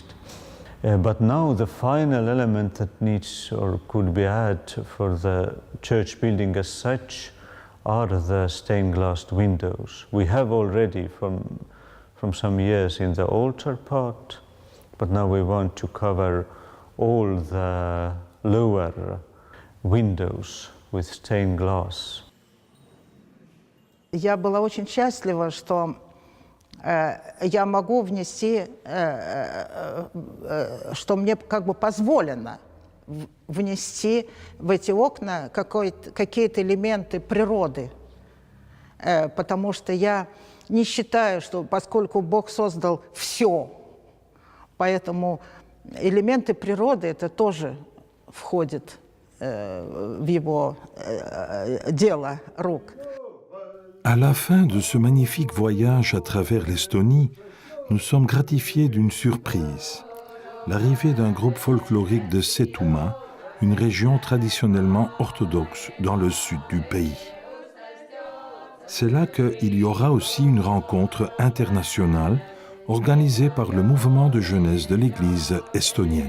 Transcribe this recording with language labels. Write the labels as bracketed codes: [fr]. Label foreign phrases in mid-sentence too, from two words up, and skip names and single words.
[en] But now the final element that needs or could be added for the church building as such are the stained glass windows. We have already from some years in the altar part, but now we want to cover all the lower windows with stained glass. [ru] Я была очень счастлива, что я могу внести, что мне как бы позволено внести в эти окна какие-то элементы природы, потому что я не считаю, что поскольку Бог создал все, поэтому элементы природы это тоже входит в его дело рук. [fr] À la fin de ce magnifique voyage à travers l'Estonie, nous sommes gratifiés d'une surprise. L'arrivée d'un groupe folklorique de Setomaa, une région traditionnellement orthodoxe dans le sud du pays. C'est là qu'il y aura aussi une rencontre internationale organisée par le mouvement de jeunesse de l'Église estonienne.